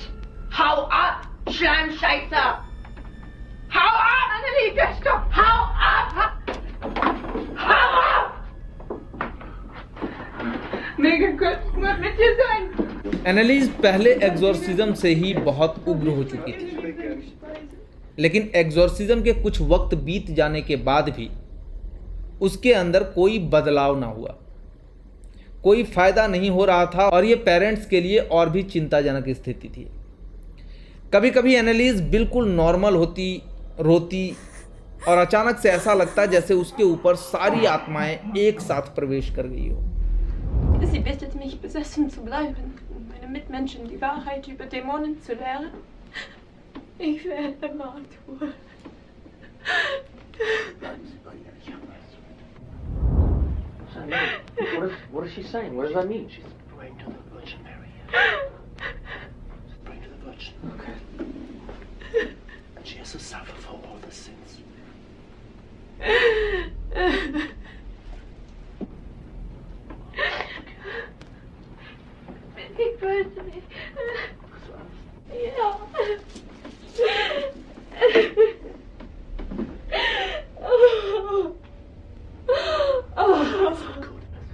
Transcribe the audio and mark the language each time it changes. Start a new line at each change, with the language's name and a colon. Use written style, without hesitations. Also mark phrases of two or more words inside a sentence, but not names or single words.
German: Hau ab, Schleimscheißer! Hau ab! Annelie, stopp! Hau ab! Hau ab! Mega kurz muss mit dir sein.
Hindi: एनालिस पहले एग्जॉर्सिज्म से ही बहुत उग्र हो चुकी थी, लेकिन एग्जॉर्सिज्म के कुछ वक्त बीत जाने के बाद भी उसके अंदर कोई बदलाव ना हुआ। कोई फायदा नहीं हो रहा था और ये पेरेंट्स के लिए और भी चिंताजनक स्थिति थी। कभी कभी एनालिस बिल्कुल नॉर्मल होती, रोती और अचानक से ऐसा लगता जैसे उसके ऊपर सारी आत्माएं एक साथ प्रवेश कर गई हो।
German: Sie bittet mich, besessen zu bleiben, meine Mitmenschen die Wahrheit über Dämonen zu lehren. Ich werde Martyr.
English: What is she saying? What does that mean? She's praying to the Virgin Mary. She's praying to the Virgin. Okay. And she has to suffer for all the sins.
German: Ich wollte nicht. Ja. Alles wird gut.